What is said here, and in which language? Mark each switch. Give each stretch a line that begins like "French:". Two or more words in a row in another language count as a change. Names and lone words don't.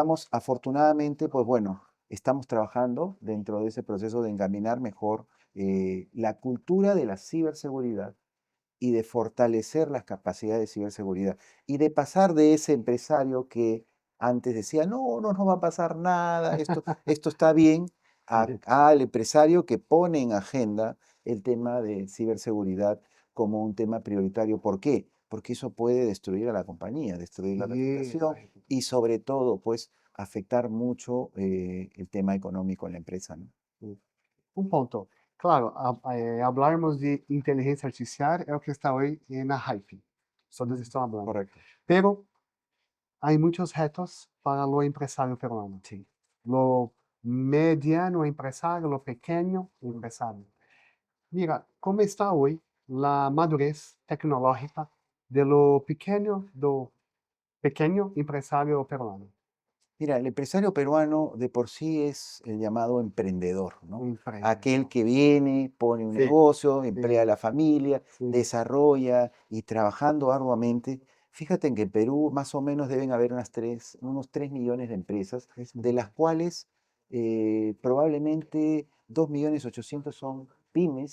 Spanish: Pero digamos, afortunadamente, pues bueno, estamos trabajando dentro de ese proceso de encaminar mejor la cultura de la ciberseguridad y de fortalecer las capacidades de ciberseguridad y de pasar de ese empresario que antes decía, no, no nos va a pasar nada, esto está bien, al empresario que pone en agenda el tema de ciberseguridad como un tema prioritario. ¿Por qué? Porque eso puede destruir a la compañía, destruir la reputación y sobre todo, pues, afectar mucho el tema económico en la empresa, ¿no?
Portuguese: Un ponto. Claro, hablarmos de inteligência artificial é o que está hoje na hype. Todos estão falando.
Spanish: Correcto.
Portuguese: Pero há muitos retos para o empresário peruano.
Spanish: Sí.
Portuguese: Lo mediano empresário, lo pequeno empresário. Mira, como está hoje a madurez tecnológica do pequeno empresário peruano?
Spanish: Mira, el empresario peruano de por sí es el llamado emprendedor, ¿no? Aquel que viene, pone un Sí, negocio, emplea a sí, la familia, sí. desarrolla y trabajando arduamente. Fíjate en que en Perú más o menos deben haber unos 3 millones de empresas, de las cuales probablemente 2.800.000 son pymes,